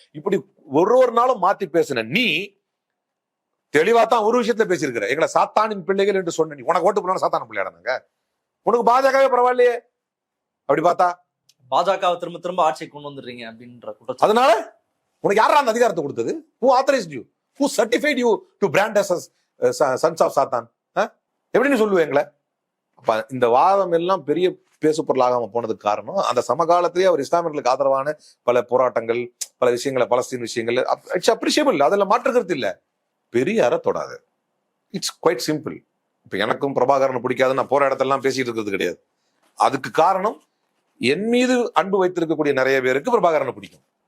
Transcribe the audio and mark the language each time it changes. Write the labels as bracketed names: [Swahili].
[Tamil] இப்படி ஒரு நாளும் மாத்தி பேசுன நீ தெளிவா தான் ஒரு விஷயத்துல பேசியிருக்கிற. எங்களை சாத்தானின் பிள்ளைகள் என்று சொன்ன நீ, உனக்கு ஓட்டு போனா சாத்தான பிள்ளையாடாங்க, உனக்கு பாஜகவே பரவாயில்லையே. அப்படி பார்த்தா பாஜகவை திரும்ப ஆட்சியை கொண்டு வந்துடுறீங்க அப்படின்ற குற்றச்சாட்டு. அதனால உனக்கு யாரா அந்த அதிகாரத்தை கொடுத்தது? [English] Who authorized you? Who certified you to brand us as sons of Satan? [Tamil] எப்படின்னு சொல்லுவேன் எங்களை? அப்ப இந்த வாதம் எல்லாம் பெரிய பேசு பொருளாகாம போனதுக்கு காரணம், அந்த சமகாலத்திலேயே அவர் இஸ்லாமியர்களுக்கு ஆதரவான பல போராட்டங்கள், பல விஷயங்களை, பலஸ்தீன் விஷயங்கள், [English] it's appreciable, [Tamil] அதெல்லாம் மாற்றுக்கிறது இல்ல. பெரியார தொடாது. [English] It's quite simple. [Tamil] இப்ப எனக்கும் பிரபாகரனை பிடிக்காது, நான் போற இடத்தெல்லாம் பேசிட்டு இருக்கிறது கிடையாது. அதுக்கு காரணம், என் மீது அன்பு வைத்திருக்கக்கூடிய நிறைய பேருக்கு பிரபாகரனை பிடிக்கும்.